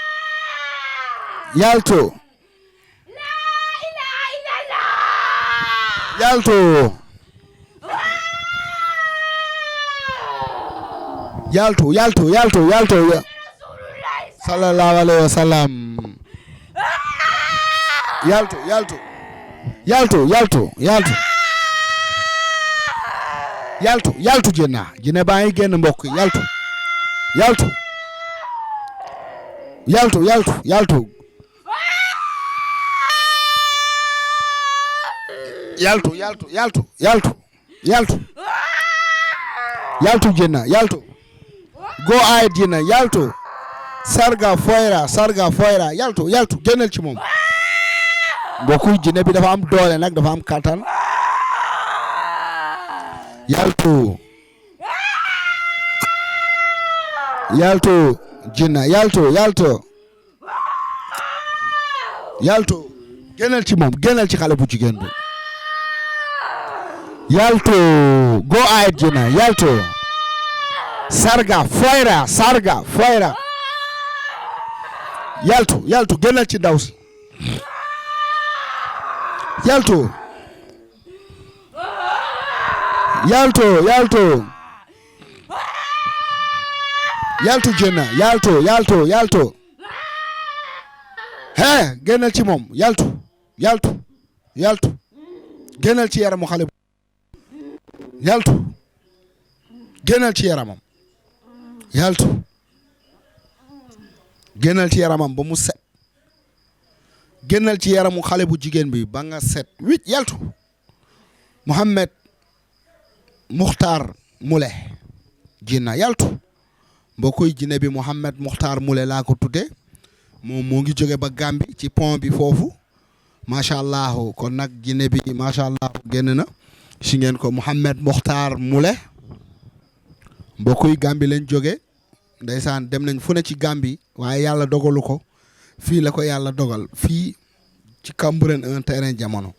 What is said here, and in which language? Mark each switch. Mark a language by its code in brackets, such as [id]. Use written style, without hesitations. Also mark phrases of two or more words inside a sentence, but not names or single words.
[ar] صلى الله عليه وسلم [wo] yaltu jinne baa ngi génn mbokk yaltu jinna yaltu [en] go ahead [wo] jinna yaltu sarga foyra yaltu génnal ci moom mbokku jinne bi dafa am doole nag dafa am kattan yaltu jinna yaltu génnal ci moom génnal ci xale bu jigéen bi yaltu [en] go ahead [wo] jinna yaltu sarga foyra yaltu génnal ci ndaw si yaltu jinna yaltu he génnal ci moom yaltu génnal ci yaramu xale yaltu génnal ci yaramam génnal ci yaramam ba mu set génnal ci yaramu xale bu jigéen bi ba nga set wicc yaltu Mouhamed Moukhtar Moule jinna yaltu mbokkoy jinne bi Mouhamed Moukhtar Moule laa ko tudde moom moo ngi jóge ba Gambie ci pont bi foofu [ar] ما شاء الله [wo] kon nag jinne bi [ar] ما شاء الله [wo] génn na si ngeen ko Mouhamed Moukhtar Moule mbokkoy Gambie lañ jóge ndeysaan dem nañ fu ne ci Gambie waaye yàlla dogalu ko fii la ko yàlla dogal fii ci Cambérène [fr] un terrain [wo] jamono